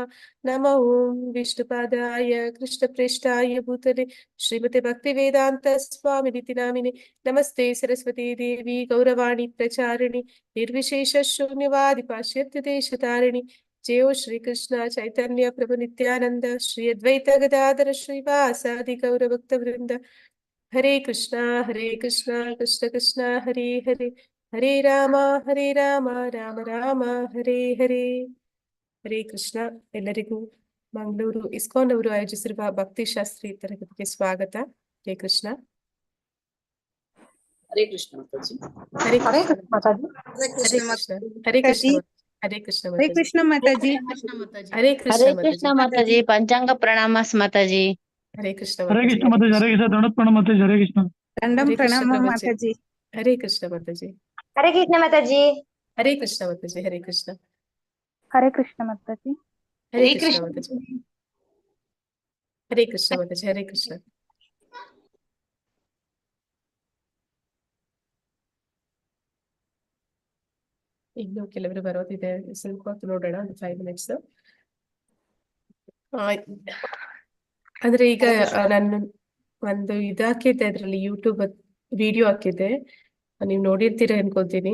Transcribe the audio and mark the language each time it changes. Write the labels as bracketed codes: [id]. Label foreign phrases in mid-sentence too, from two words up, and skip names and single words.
[sa] नमो ॐ विष्णुपादाय कृष्णप्रेष्ठाय भूतले श्रीमते भक्तिवेदान्त स्वामिनिति नामिने। नमस्ते सरस्वती देवी गौरवाणी प्रचारिणी निर्विशेष शून्यवादि पाश्चात्य देशतारिणी। जय श्री कृष्ण चैतन्य प्रभु नित्यानंद श्री अद्वैत गदाधर श्रीवासादि गौर भक्त वृंद। हरे कृष्णा कृष्ण कृष्ण हरे हरे। हरे राम राम राम हरे हरे। [kn] ಹರೇ ಕೃಷ್ಣ. ಎಲ್ಲರಿಗೂ ಮಂಗಳೂರು ಇಸ್ಕಾನ್ ಅವರು ಆಯೋಜಿಸಿರುವ ಭಕ್ತಿ ಶಾಸ್ತ್ರಿ ತರಗತಿಗೆ ಸ್ವಾಗತ. ಹರೇ ಕೃಷ್ಣ. [hi] हरे कृष्ण माताजी। हरे हरे कृष्ण माताजी। हरे कृष्ण हरे कृष्ण हरे कृष्ण हरे कृष्ण माताजी। हरे कृष्ण कृष्ण माताजी। पंचांग प्रणामास माताजी। हरे कृष्ण हरे कृष्ण माताजी। हरे कृष्ण दंडवत प्रणाम माताजी। हरे कृष्ण दंडम प्रणाम माताजी। हरे कृष्ण माताजी। हरे कृष्ण माताजी। हरे कृष्ण माताजी। हरे कृष्ण हरे कृष्ण माताजी। हरे कृष्ण माताजी। हरे कृष्ण माताजी। हरे कृष्ण. [kn] ಇನ್ನು ಕೆಲವರು ಬರೋದಿದೆ, ಸ್ವಲ್ಪ ಹೊತ್ತು ನೋಡೋಣ, ಒಂದು 5 ಮಿನಿಟ್ಸ್. ಅಂದ್ರೆ ಈಗ ನಾನು ಒಂದು ಹಾಕಿದ್ದೆ, ಅದ್ರಲ್ಲಿ [en] YouTube video [kn] ಹಾಕಿದ್ದೆ, ನೀವು ನೋಡಿರ್ತೀರ ಅನ್ಕೋತೀನಿ.